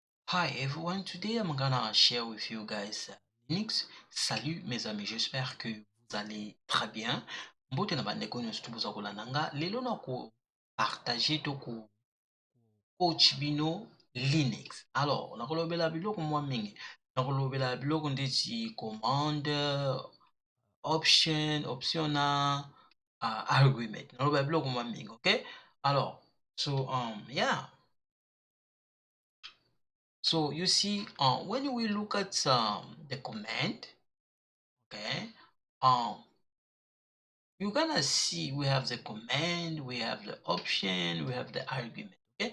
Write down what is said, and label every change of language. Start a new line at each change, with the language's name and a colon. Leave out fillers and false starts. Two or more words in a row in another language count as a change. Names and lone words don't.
English: Hi everyone, today I'm gonna share with you guys Linux.
French: Salut mes amis, j'espère que vous allez très bien.
Lingala: Mbote na bandeko nyonso tobuza kolandanga lelo na ko partager to ko coach bino Linux. Alors, nakolobela biloko mwa mingi. Nakolobela biloko ndeti
English: command, optional, argument.
Lingala: Nakolobela biloko mwa mingi, okay? Alors,
English: yeah. So you see, when we look at the command, okay, you're gonna see we have the command, we have the option, we have the argument, okay?